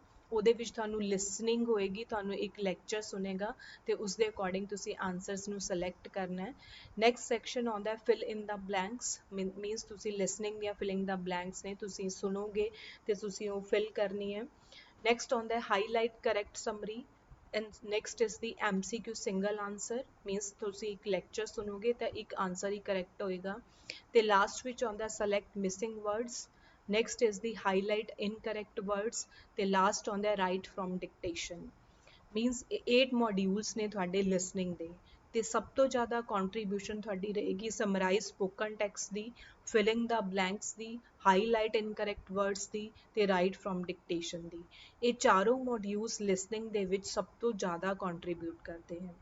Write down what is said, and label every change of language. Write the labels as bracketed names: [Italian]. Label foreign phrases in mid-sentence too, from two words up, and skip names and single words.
[Punjabi] ਉਹਦੇ ਵਿੱਚ ਤੁਹਾਨੂੰ ਲਿਸਨਿੰਗ ਹੋਏਗੀ, ਤੁਹਾਨੂੰ ਇੱਕ ਲੈਕਚਰ ਸੁਣੇਗਾ ਤੇ ਉਸ ਦੇ ਅਕੋਰਡਿੰਗ ਤੁਸੀਂ ਆਨਸਰਸ ਨੂੰ ਸਿਲੈਕਟ ਕਰਨਾ ਹੈ। [English] next section [Punjabi] ਆਉਂਦਾ [English] fill in the blanks, [Punjabi] ਮੀਨਸ ਤੁਸੀਂ ਲਿਸਨਿੰਗ ਜਾਂ [English] filling the blanks [Punjabi] ਨੇ ਤੁਸੀਂ ਸੁਣੋਗੇ ਤੇ ਤੁਸੀਂ ਉਹ ਫਿਲ ਕਰਨੀ ਹੈ। ਨੈਕਸਟ ਆਉਂਦਾ [English] highlight correct summary, and next is the MCQ single answer, means [Punjabi] ਤੁਸੀਂ ਇੱਕ ਲੈਕਚਰ ਸੁਣੋਗੇ ਤਾਂ ਇੱਕ ਆਨਸਰ ਹੀ ਕਰੈਕਟ ਹੋਏਗਾ। ਤੇ ਲਾਸਟ ਵਿੱਚ ਆਉਂਦਾ [English] select missing words, next is the highlight incorrect words, [Punjabi] ਤੇ ਲਾਸਟ ਆਉਂਦਾ [English] write from dictation। [Punjabi] ਮੀਨਸ 8 ਮੋਡਿਊਲਸ ਨੇ ਤੁਹਾਡੇ ਲਿਸਨਿੰਗ ਦੇ ਤੇ ਸਭ ਤੋਂ ਜ਼ਿਆਦਾ ਕੰਟਰੀਬਿਊਸ਼ਨ ਤੁਹਾਡੀ ਰਹੇਗੀ [English] summarize spoken text [Punjabi] ਦੀ, [English] filling the blanks [Punjabi] ਦੀ, [English] highlight incorrect words [Punjabi] ਦੀ ਤੇ [English] write from dictation [Punjabi] ਦੀ। ਇਹ ਚਾਰੋਂ ਮੋਡਿਊਲਸ ਲਿਸਨਿੰਗ ਦੇ ਵਿੱਚ ਸਭ ਤੋਂ ਜ਼ਿਆਦਾ ਕੰਟਰੀਬਿਊਟ ਕਰਦੇ ਹਨ।